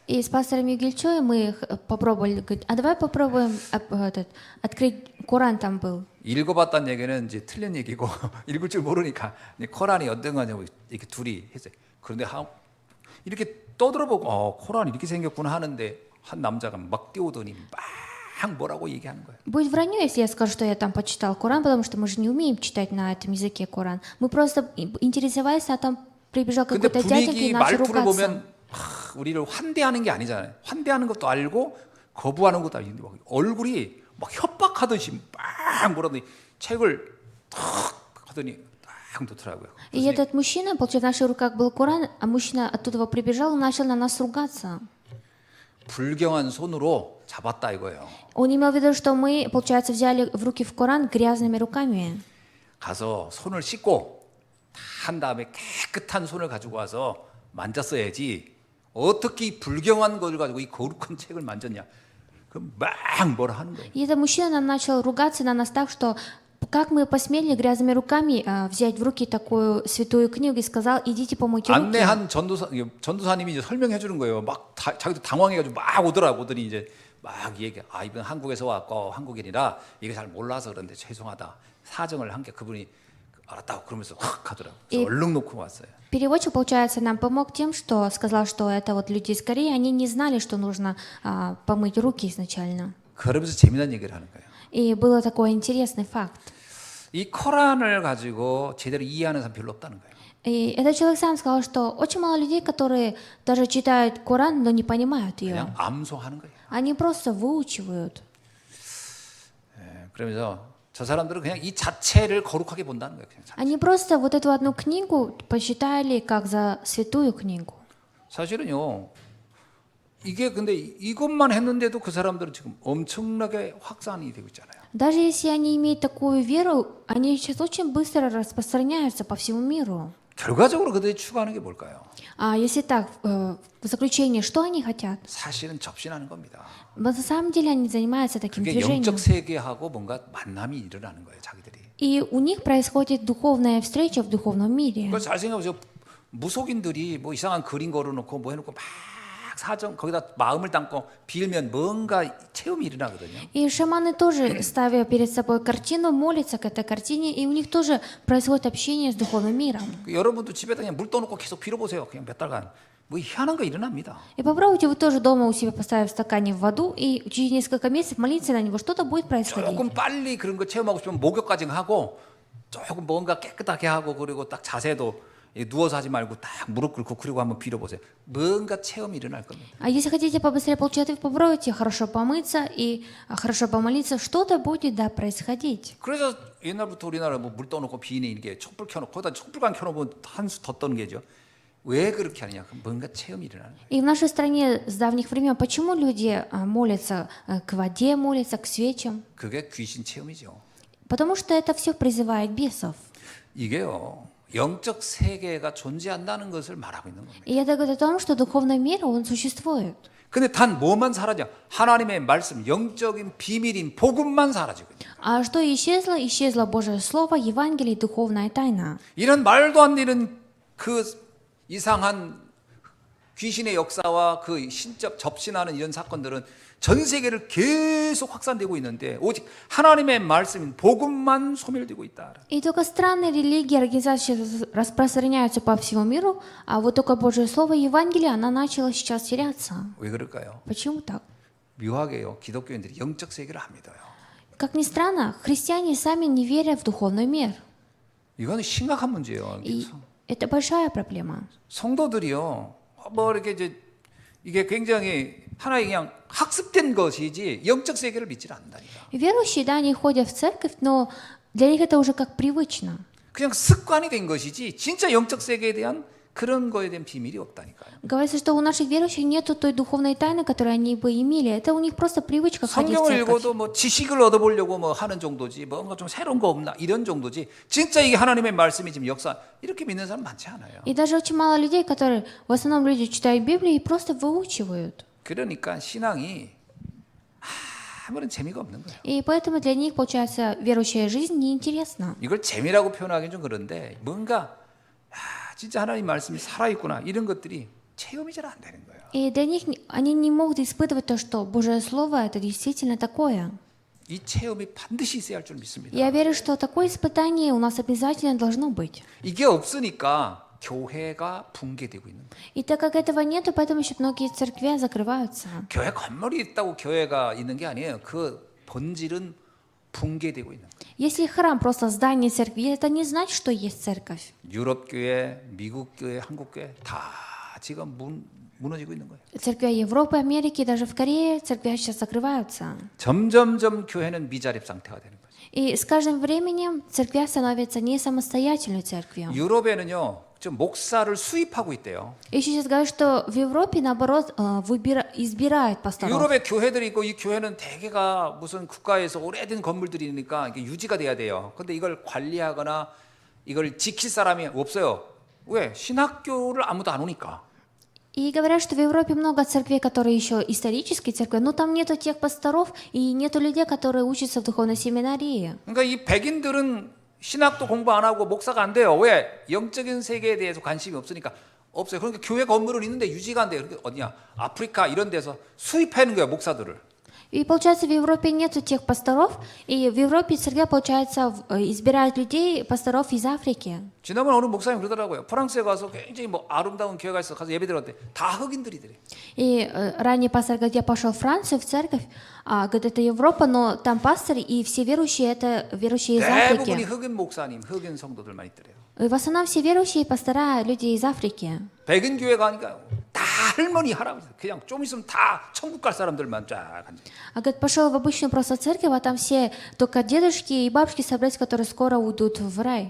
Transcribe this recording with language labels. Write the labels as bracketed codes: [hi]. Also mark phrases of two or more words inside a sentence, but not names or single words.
[ru] И с пастором Югельчой мы попробовали, говорит, а давай попробуем открыть Коран там был. [ko] 읽어봤다는 얘기는 이제 틀린 얘기고 읽을 줄 모르니까 코란이 어떤 거냐고 이렇게 둘이 했어요. 그런데 이렇게 떠들어보고 코란이 이렇게 생겼구나 하는데 한 남자가 막 뛰어오더니 막 뭐라고 얘기하는 거예요. [ru] Будет вранье, если я скажу, что я там почитал Коран, потому что мы же не умеем читать на этом языке Коран. Мы просто интересовались, а там прибежал [ko] 근데 [ru] какой-то дяденька и [ko] 분위기 [ru] начал [ko] 말투를 [ru] ругаться. [ko] 보면 우리를 환대하는 게 아니잖아요. 환대하는 것도 알고 거부하는 것도 알고 얼굴이 막 협박하듯이 막 뭐라더니 책을 탁 하더니 딱 놓더라고요. [ru] И этот мужчина, получается, в наших руках был Коран, а мужчина оттуда прибежал и начал на нас ругаться. [ko] 불경한 손으로 잡았다 이거예요. [ru] Он имел в виду, что мы, получается, взяли в руки в Коран грязными руками. [ko] 가서 손을 씻고 한 다음에 깨끗한 손을 가지고 와서 만졌어야지 어떻게 이 불경한 것을 가지고 이 거룩한 책을 만졌냐. 그럼 막 뭐라 하는 거예요. [ru] И этот мужчина начал ругаться на нас так, что как мы посмели грязными руками взять в руки такую святую книгу и сказал, идите помойте руки. [ko] 안내한 전도사님이 이제 설명해 주는 거예요. 막 자기도 당황해가지고 막 오더니 이제 막 얘기. 이번 한국에서 왔고 한국인이라 이게 잘 몰라서 그런데 죄송하다. 사정을 한 게 그분이 알았다고 그러면서 확 가더라고. 얼른 놓고 왔어요. [ru] Переводчик, получается, нам помог тем, что сказал, что это вот люди из Кореи, они не знали, что нужно помыть руки изначально. [ko] 그러면서 재미난 얘기를 하는 거예요. [ru] И был такой интересный факт. [ko] 이 코란을 가지고 제대로 이해하는 사람 별로 없다는 거예요. [ru] И этот человек сам сказал, что очень мало людей, которые даже читают Коран, но не понимают ее. [ko] 그냥 암송하는 거예요. [ru] Они просто выучивают. [ko] 그러면서 저 사람들은 그냥 이 자체를 거룩하게 본다는 거예요. 그냥. [ru] Они просто вот эту одну книгу посчитали как за святую книгу. [ko] 사실은요. 이게 근데 이것만 했는데도 그 사람들은 지금 엄청나게 확산이 되고 있잖아요. [ru] Даже если они имеют такую веру, они сейчас очень быстро распространяются по всему миру. [ko] 결과적으로 그들이 추구하는 게 뭘까요? [ru] А если так, в заключение, что они хотят? [ko] 사실은 접신하는 겁니다. [ru] На самом деле они занимаются таким [ko] 그게 [ru] движением. [ko] 영적 세계하고 뭔가 만남이 일어나는 거예요, 자기들이. [ru] И у них происходит духовная встреча в духовном мире. [ko] 그걸 잘 생각해보세요. 무속인들이 뭐 이상한 그림 걸어놓고 뭐 해놓고 막 사정 거기다 마음을 담고 빌면 뭔가 체험이 일어나거든요. [ru] И шаманы тоже, ставя перед собой картину, молятся к этой картине, и у них тоже происходит общение с духовным миром. [ko] 여러분도 집에다 그냥 물 떠놓고 계속 빌어보세요. 그냥 몇 달간. 뭐 희한한 거 일어납니다. [ru] И попробуйте вы тоже дома у себя поставив в стакане в воду, и через несколько месяцев молиться на него, что-то будет происходить. [ko] 조금 빨리 그런 거 체험하고 싶으면 목욕까지 하고 조금 뭔가 깨끗하게 하고 그리고 딱 자세도 누워서 하지 말고 딱 무릎 꿇고 그리고 한번 빌어보세요. 뭔가 체험이 일어날 겁니다. [ru] А если хотите побыстрее получать, попробуйте хорошо помыться и хорошо помолиться, что-то будет, да, происходить. [ko] 그래서 옛날부터 우리나라 뭐 물 떠놓고 비니 이게 촛불 켜놓고 거기다 촛불관 켜놓으면 한 수 더 떠는 게죠. 왜 그렇게 하느냐? 뭔가 체험이 일어나는 거예요. [ru] И в нашей стране с давних времен почему люди молятся к воде, молятся к свечам? [ko] 그게 귀신 체험이죠. [ru] Потому что это все призывает бесов. [ko] 이게요. 영적 세계가 존재한다는 것을 말하고 있는 겁니다. [ru] И это говорит о том, что духовный мир, он существует. [ko] 근데 단 뭐만 사라져? 하나님의 말씀, 영적인 비밀인 복음만 사라지고 있어요. [ru] А что исчезло? Исчезло Божье Слово, Евангелие, духовная тайна. [ko] 이런 말도 안 되는 그 이상한 귀신의 역사와 그 신적 접신하는 이런 사건들은 전 세계를 계속 확산되고 있는데 오직 하나님의 말씀인 복음만 소멸되고 있다. [ru] И только странные религии, организации распространяются по всему миру, а вот только Божье Слово, Евангелие, она начала сейчас теряться. [ko] 왜 그럴까요? [ru] Почему так? [ko] 묘하게요. 기독교인들이 영적 세계를 안 믿어요. [ru] Как ни странно, христиане сами не верят в духовный мир. [ko] 이거는 심각한 문제예요. [ru] И это большая проблема. [ko] 성도들이요. 뭐 이렇게 이게 굉장히 하나의 그냥 학습된 것이지 영적 세계를 믿지 않는다니까. [ru] Верующие, да, они ходят в церковь, но для них это уже как привычно. [ko] 그냥 습관이 된 것이지 진짜 영적 세계에 대한 그런 거에 대한 비밀이 없다니까요. [ru] Говорится, что у наших верующих нету той духовной тайны, которую они бы имели. Это у них просто привычка ходить в [ko] 성경을 [ru] церковь. [ko] 읽어도 뭐 지식을 얻어보려고 뭐 하는 정도지 뭔가 좀 새로운 거 없나 이런 정도지 진짜 이게 하나님의 말씀이 지금 역사 이렇게 믿는 사람 많지 않아요. [ru] И даже очень мало людей, которые, в основном люди читают Библию и просто выучивают. [ko] 그러니까 신앙이 아무런 재미가 없는 거예요. [ru] И поэтому для них, получается, верующая жизнь неинтересна. [ko] 이걸 재미라고 표현하기는 좀 그런데 뭔가 진짜 하나님 말씀이 살아있구나 이런 것들이 체험이 잘 안 되는 거예요. [ru] И для них они не могут испытывать то, что Божье Слово это действительно такое. [ko] 이 체험이 반드시 있어야 할 줄 믿습니다. [ru] Я верю, что такое испытание у нас обязательно должно быть. [ko] 이게 없으니까 교회가 붕괴되고 있는 거예요. [ru] И так как этого нету, поэтому еще многие церкви закрываются. [ko] 교회 건물이 있다고 교회가 있는 게 아니에요. 그 본질은 붕괴되고 있는 거예요. [ru] Если храм просто здание церкви, это не значит, что есть церковь. [ko] 유럽 교회, 미국 교회, 한국 교회 다 지금 무너지고 있는 거예요. [ru] Церкви Европы, Америки, даже в Корее церкви сейчас закрываются. [ko] 점점점 교회는 미자립 상태가 되는 거죠. [ru] И с каждым временем церкви становятся не самостоятельной церковью. [ko] 유럽에는요, 지금 목사를 수입하고 있대요. [ru] И сейчас говорят, что в Европе, наоборот, избирают пасторов. [ko] 유럽에 교회들이 있고 이 교회는 대개가 무슨 국가에서 오래된 건물들이니까 이게 유지가 돼야 돼요. 근데 이걸 관리하거나 이걸 지킬 사람이 없어요. 왜? 신학교를 아무도 안 오니까. [ru] И говорят, что в Европе много церквей, которые еще исторические церкви, но там нету тех пасторов и нету людей, которые учатся в духовной семинарии. [ko] 그러니까 이 백인들은 신학도 공부 안 하고 목사가 안 돼요. 왜? 영적인 세계에 대해서 관심이 없으니까 없어요. 그러니까 교회 건물은 있는데 유지가 안 돼요. 그러니까 어디냐? 아프리카 이런 데서 수입하는 거예요, 목사들을. [ru] И получается, в Европе нету тех пасторов, и в Европе церкви, получается, избирают людей, пасторов из Африки. [ko] 지난번 어느 목사님 그러더라고요. 프랑스에 가서 굉장히 뭐 아름다운 교회가 있어 가서 예배 드렸는데 다 흑인들이더래. [ru] И ранее пастор говорит, я пошел в Францию, в церковь, говорит, это Европа, но там пасторы, и все верующие, это верующие из [ko] 대부분이 [ru] Африки. [ko] 흑인 목사님, 흑인 성도들만 있더래요. [ru] И в основном все верующие пастора, люди из Африки. [ko] 백인 교회 가니까 다 할머니 할아버지 그냥 좀 있으면 다 천국 갈 사람들만 쫙 앉아. [ru] А говорит, пошел в обычную просто церковь, а там все только дедушки и бабушки собрались, которые скоро уйдут в рай.